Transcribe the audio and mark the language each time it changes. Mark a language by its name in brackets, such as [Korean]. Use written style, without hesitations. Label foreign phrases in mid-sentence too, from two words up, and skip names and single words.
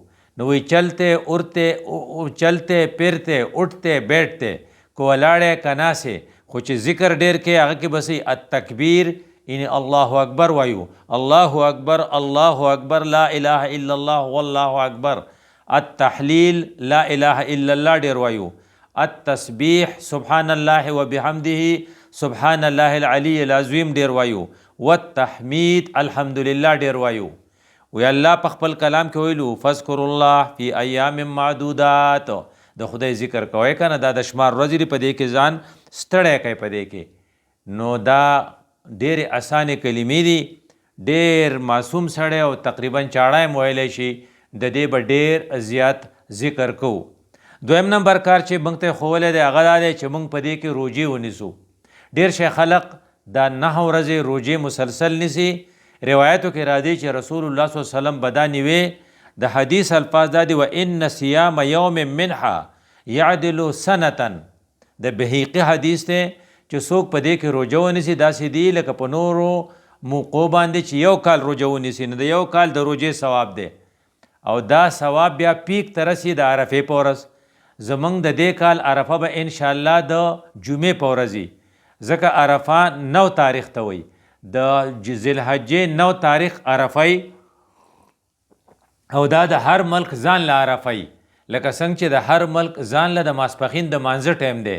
[Pashto] نو وی [Urdu] چلتے پھرتے اٹھتے بیٹھتے [Pashto] کو ولاړې که ناسې، خو چې ذکر ډېر کې هغه کې بسې التکبیر یعنی [Arabic] الله اکبر [Pashto] وایو، [Arabic] الله اکبر الله اکبر لا اله الا الله [Pashto] والله اکبر، التحلیل لا اله الا الله ډېر وایو، [Arabic] التسبیح سبحان الله وبحمده سبحان الله العلی العظیم [Pashto] ډېر وایو، [Arabic] والتحمید الحمدلله [Pashto] ډېر وایو. وی الله په خپل کلام کې ویلو [Arabic] فذکر الله فی ایام معدودات، [Pashto] د خدای ذکر کوئ که نه، دا د شمار ورځې دي، په دې کې ځان ستړی کوي په دې کې. نو دا ډېرې اسانې کلمې دي، ډېر معصوم سړی او تقریبا چاړه یې ویلی شي، د دې به ډېر زیات ذکر کوو. دویم نمبر کار چې موږ ته ښوولی دی هغه دا دی چې موږ په دې کې روجې ونیسو. ډېر شی خلق دا 9 ورځې روجې مسلسل نیسي. روایتو کې راځي چې رسول الله [Arabic] صلی الله علیه وسلم [Pashto] به دا نیوې، د حدیث الفاظ دا دي [Arabic] وان صیام یوم منها یعدل سنة، [Pashto] د بهیقي حدیث دی چې څوک په دې کې روجه ونیسي داسې دي لکه په نورو موقعو باندې چې 1 کال روجه ونیسي، نو د 1 کال د روجې ثواب دی. او دا ثواب بیا پیک ته رسي د عرفې په ورځ. زمونږ د دې کال عرفه به انشاءالله د جمعې په ورځ وي، ځکه عرفه 9 تاریخ ته وایي، د ذوالحجې 9 تاریخ عرفه، او دا د هر ملک ځان له عرفه، لکه څنګه چې د هر ملک ځان له د ماسپښین د مانځه ټایم دی.